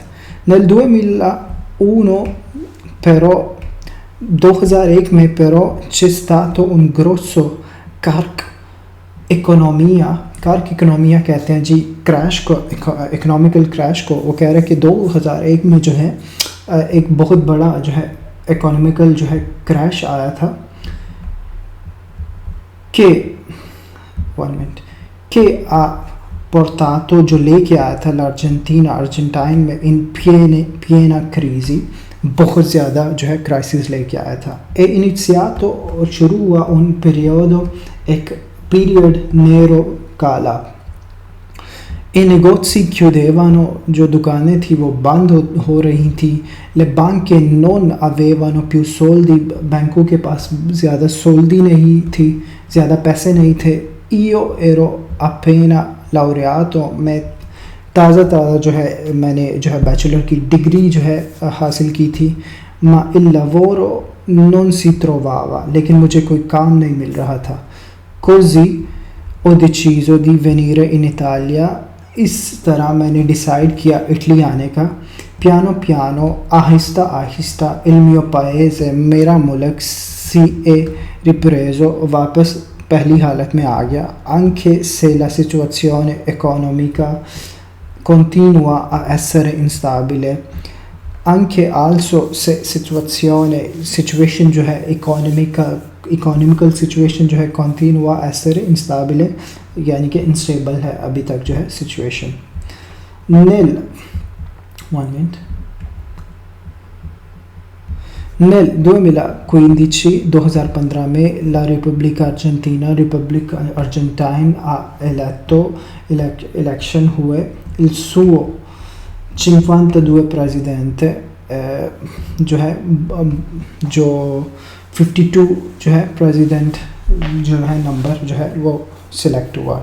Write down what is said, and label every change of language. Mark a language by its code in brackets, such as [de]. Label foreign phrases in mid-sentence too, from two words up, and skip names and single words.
[it] nel 2001 però 2001 میں però c'è stato un grosso crack economia، crack economia [ur] کہتے ہیں جی کریش کو، [en] economical crash [ur] کو۔ وہ کہہ رہے کہ 2001 میں جو ہے ایک بہت بڑا جو ہے اکنامیکل جو ہے کریش آیا تھا، کہ portato جو لے کے آیا تھا l'Argentina ارجنٹائن میں [it] in piena crisi، [ur] بہت زیادہ جو ہے کرائسس لے کے آیا تھا۔ [it] e iniziato [ur] اور شروع ہوا [it] un periodo [ur] ایک پیریڈ نیرو کالا، [it] e negozi chiudevano [ur] جو دکانیں تھیں وہ بند ہو رہی تھیں، [it] le banche non avevano più soldi [ur] بینکوں کے پاس زیادہ سولدی نہیں تھی، زیادہ پیسے نہیں تھے۔ [it] io ero appena laureato، [ur] میں تازہ جو ہے میں نے جو ہے بیچلر کی ڈگری جو ہے حاصل کی تھی۔ [it] ma il lavoro non si trovava، [ur] لیکن مجھے کوئی کام نہیں مل رہا تھا۔ [it] così ho deciso di venire in Italia، [ur] اس طرح میں نے ڈیسائیڈ کیا اٹلی آنے کا۔ [it] piano piano [ur] آہستہ آہستہ [it] il mio paese، [ur] میرا ملک [it] si è ripreso [ur] واپس پہلی حالت میں آ گیا. [it] anche se la situazione economica continua a essere instabile, anche also se situation [ur] جو ہے [en] economical situation [ur] جو ہے [it] continua a essere instabile [ur] یعنی کہ انسٹیبل ہے ابھی تک جو ہے سچویشن. Nel 2015 2015 میں [it] la Repubblica Argentina Argentine ha eletto [ur] election ہوئے [it] il suo 52 presidente [ur] جو ہے جو 52 جو ہے پریزیڈنٹ جو ہے نمبر جو ہے وہ سلیکٹ ہوا.